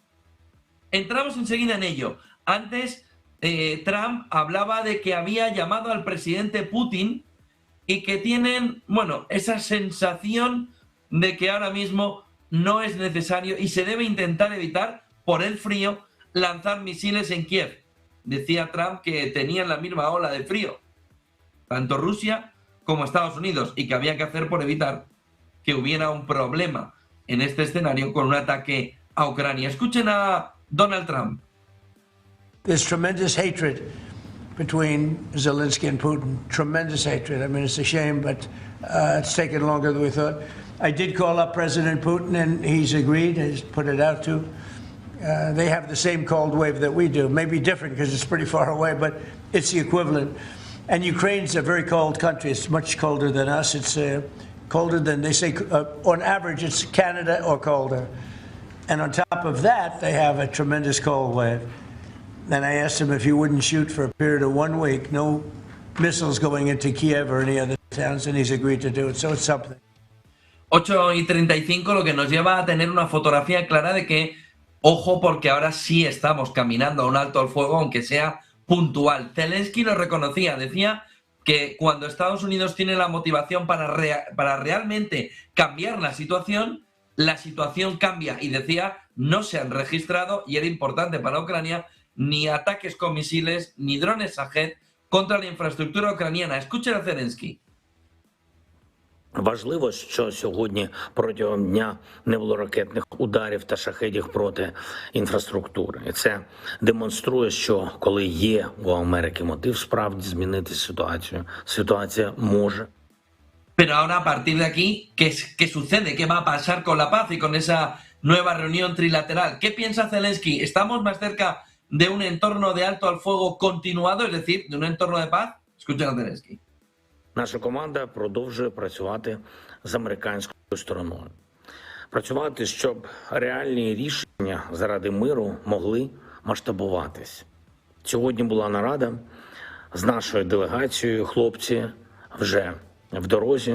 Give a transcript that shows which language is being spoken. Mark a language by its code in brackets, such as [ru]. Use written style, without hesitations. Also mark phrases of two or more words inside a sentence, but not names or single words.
[es] Entramos enseguida en ello. Antes, Trump hablaba de que había llamado al presidente Putin y que tienen, bueno, esa sensación de que ahora mismo no es necesario y se debe intentar evitar, por el frío, lanzar misiles en Kiev. Decía Trump que tenían la misma ola de frío, tanto Rusia como Estados Unidos, y que había que hacer por evitar que hubiera un problema en este escenario con un ataque a Ucrania. Escuchen a Donald Trump. [en] There's tremendous hatred between Zelensky and Putin. Tremendous hatred. I mean, it's a shame, but it's taken longer than we thought. I did call up President Putin, and he's agreed. He's put it out to. They have the same cold wave that we do. Maybe different because it's pretty far away, but it's the equivalent. And Ukraine's a very cold country. It's much colder than us. It's colder than, they say, on average, it's Canada or colder. And on top of that, they have a tremendous cold wave. And I asked him if he wouldn't shoot for a period of 1 week, no missiles going into Kiev or any other towns, and he's agreed to do it. So it's something. [es] 8:35, lo que nos lleva a tener una fotografía clara de que, ojo, porque ahora sí estamos caminando a un alto al fuego, aunque sea puntual. Zelensky lo reconocía, decía que cuando Estados Unidos tiene la motivación para realmente cambiar la situación cambia, y decía, no se han registrado, y era importante para Ucrania, ni ataques con misiles, ni drones Shahed contra la infraestructura ucraniana. Escuchen a Zelensky. [uk] Важливо, що сьогодні протягом дня не було ракетних ударів та шахедів проти інфраструктури. І це демонструє, що коли є у Америки мотив справді змінити ситуацію, ситуація може. [es] Pero ahora, a partir de aquí, ¿qué sucede? ¿Qué va a pasar con la paz y con esa nueva reunión trilateral? ¿Qué piensa Zelensky? ¿Estamos más cerca de un entorno de alto al fuego continuado, es decir, de un entorno de paz? Escuchen a Zelensky. [uk] Наша команда продовжує працювати з американською стороною. Працювати, щоб реальні рішення заради миру могли масштабуватись. Сьогодні була нарада з нашою делегацією. Хлопці вже в дорозі.